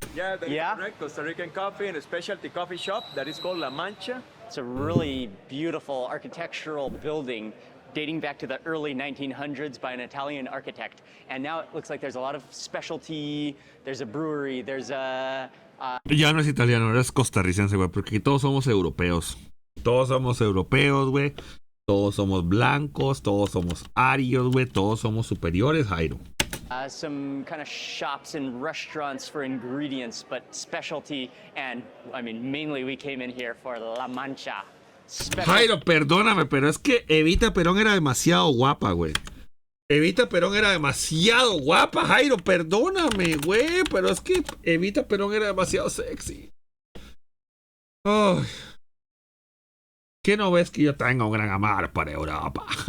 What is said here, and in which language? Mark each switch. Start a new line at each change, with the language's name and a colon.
English: Yeah, that is correct. Costa Rican coffee in a specialty coffee shop that is called La Mancha. It's a really beautiful architectural building dating back to the early 1900s by an Italian architect. And now it looks like there's a lot of specialty, there's a brewery, there's a...
Spanish: Ya no es italiano, eres costarricense, güey, porque aquí todos somos europeos. Todos somos europeos, güey. Todos somos blancos, todos somos arios, güey. Todos somos superiores, Jairo.
English: Some kind of shops and restaurants for ingredients, but specialty, and I mean, mainly we came in here for La Mancha.
Spanish: Jairo, perdóname, pero es que Evita Perón era demasiado guapa, güey. Evita Perón era demasiado guapa, Jairo, perdóname, güey. Pero es que Evita Perón era demasiado sexy. Oh. ¿Qué no ves que yo tengo un gran amor para Europa?